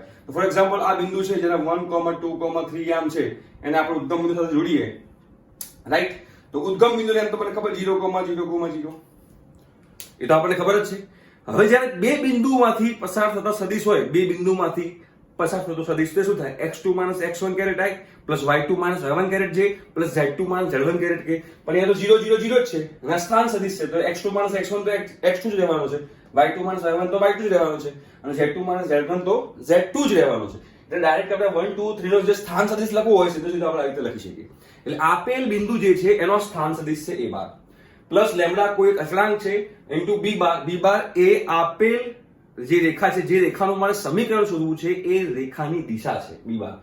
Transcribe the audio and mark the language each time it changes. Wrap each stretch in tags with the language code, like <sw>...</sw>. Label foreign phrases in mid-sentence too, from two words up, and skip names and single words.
<gu>તો</gu> <en>for example</en> <gu>આ બિંદુ છે જેના 1, 2, 3 આમ છે, એને આપણે ઉદ્ગમ બિંદુ સાથે જોડીએ. રાઈટ? તો ઉદ્ગમ બિંદુને એમ તો મને ખબર 0, એ તો આપણને ખબર જ છે. હવે જ્યારે બે બિંદુમાંથી પસાર થતા સદિશ હોય, બે બિંદુમાંથી પસાર થતો સદિશ તો શું થાય? x2 - x1 i + y2 - y1 j + z2 - z1 k. પણ અહીંયા તો 0, 0, 0 જ છે અને સ્થાન સદિશ છે. તો x2 - x1 તો x2 જ રહેવાનો છે, y2 - y1 તો y2 જ રહેવાનો છે અને z2 - z1 તો z2 જ રહેવાનો છે. એટલે ડાયરેક્ટ આપણે 1, 2, 3 નો જે સ્થાન સદિશ લખવો હોય સીધો સીધો આપણે આવી રીતે લખી શકીએ. એટલે આપેલ બિંદુ જે છે એનો સ્થાન સદિશ છે a' પ્લસ લેમ્ડા કોઈ એક અચળાંક છે ઇન્ટુ b' એ આપેલ જે રેખા છે, જે રેખાનું મારે સમીકરણ શોધવું છે એ રેખાની દિશા છે</gu> <en>b bar.</en>